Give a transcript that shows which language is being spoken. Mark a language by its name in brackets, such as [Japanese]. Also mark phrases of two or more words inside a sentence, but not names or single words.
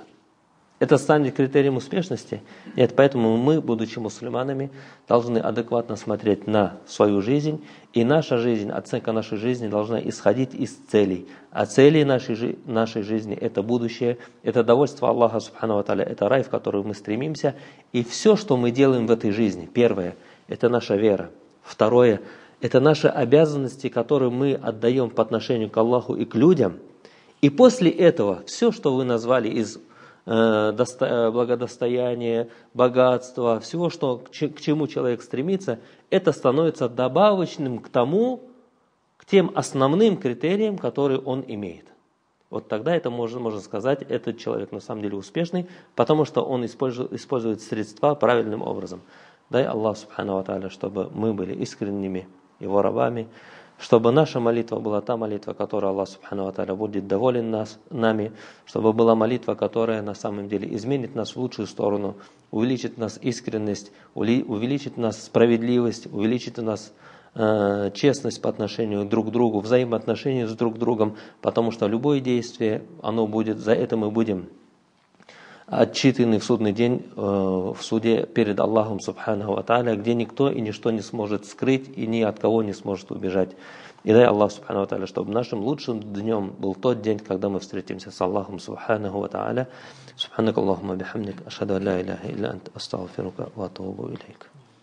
[Russian] Это станет критерием успешности. Нет, поэтому мы, будучи мусульманами, должны адекватно смотреть на свою жизнь. И наша жизнь, оценка нашей жизни должна исходить из целей. А цели нашей жизни – это будущее, это довольство Аллаха, [Arabic] سبحانه وتعالى, [Russian] это рай, в который мы стремимся. И все, что мы делаем в этой жизни, первое – это наша вера. Второе – это наши обязанности, которые мы отдаем по отношению к Аллаху и к людям. И после этого все, что вы назвали из благодостояние, богатство, всего, что, к чему человек стремится, это становится добавочным к тем основным критериям, которые он имеет. Вот тогда это можно сказать, этот человек на самом деле успешный, потому что он использует средства правильным образом. Дай Аллах [Arabic] سبحانه وتعالى, [Russian] чтобы мы были искренними Его рабами, чтобы наша молитва была та молитва, которой Аллах [Arabic] سبحانه وتعالى [Russian] будет доволен нами, чтобы была молитва, которая на самом деле изменит нас в лучшую сторону, увеличит в нас искренность, увеличит в нас справедливость, увеличит в нас честность по отношению друг к другу, взаимоотношения с друг другом, потому что любое действие, оно будет, за это мы будем отчитаны в судный день, в суде перед Аллахом [Arabic] سبحانه وتعالى, [Russian] где никто и ничто не сможет скрыть и ни от кого не сможет убежать. И дай Аллах [Arabic] سبحانه وتعالى, [Russian] чтобы нашим лучшим днем был тот день, когда мы встретимся с Аллахом [Arabic] سبحانه وتعالى. سبحانك اللهم بحمدك أشهد أن لا إله إلا أنت أستغفرك وأتوب إليك.